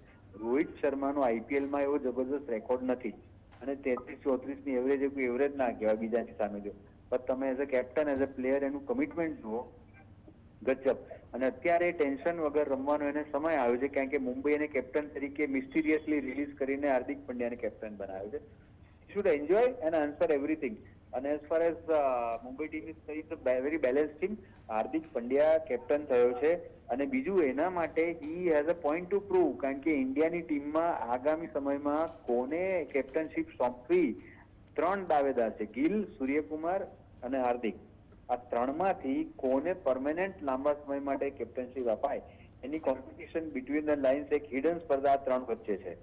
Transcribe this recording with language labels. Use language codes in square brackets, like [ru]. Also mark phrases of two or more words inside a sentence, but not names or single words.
[gu] રોહિત શર્માનો આઈપીએલમાં એવો જબરદસ્ત રેકોર્ડ નથી અને 33-34 ની એવરેજ કોઈ એવરેજ ના કહેવાય બીજાની સામે જો. પણ તમે [en] as a captain, as a player [gu] એનું કમિટમેન્ટ જુઓ, ગજબ. અને અત્યારે ટેન્શન વગર રમવાનો એને સમય આવ્યો છે કારણ કે મુંબઈ એને કેપ્ટન તરીકે મિસ્ટીરિયસલી રિલીઝ કરીને હાર્દિક પંડ્યાને કેપ્ટન બનાવ્યો છે. [en] should enjoy and answer everything. And as far as Mumbai team is saying, the very balanced team. [gu] હાર્દિક પંડ્યા કેપ્ટન થયો છે અને બીજું એના માટે [en] he has a point to prove [gu] કારણ કે ઇન્ડિયાની ટીમમાં આગામી સમયમાં કોને કેપ્ટનશીપ સોંપવી 3 દાવેદાર છે, ગિલ, સૂર્યકુમાર અને હાર્દિક. આ 3માંથી કોને પરમેનન્ટ લાંબા સમય માટે કેપ્ટનશીપ અપાય એની [en] competition between the lines [gu] એક હિડન સ્પર્ધા 3 વચ્ચે છે.